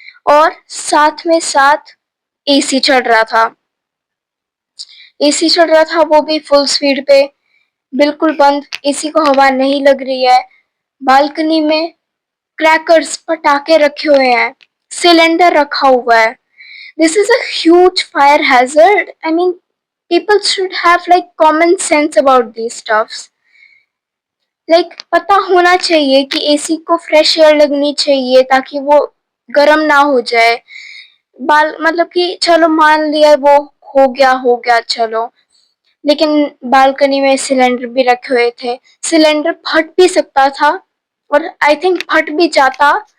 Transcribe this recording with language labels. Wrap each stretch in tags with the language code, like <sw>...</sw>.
<hi>और साथ में साथ एसी चल रहा था. एसी चल रहा था वो भी फुल स्पीड पे, बिल्कुल बंद. एसी को हवा नहीं लग रही है. बालकनी में क्रैकर्स पटाखे रखे हुए हैं. सिलेंडर रखा हुआ है.</hi> <en>This is a huge fire hazard. I mean people should have like common sense about these stuffs.</en> <hi>Like पता होना चाहिए कि एसी को फ्रेश एयर लगनी चाहिए ताकि वो गर्म ना हो जाए. मतलब कि चलो मान लिया वो हो गया चलो. लेकिन बालकनी में सिलेंडर भी रखे हुए थे. सिलेंडर फट भी सकता था और</hi> <en>I think</en> <hi>फट भी जाता.</hi>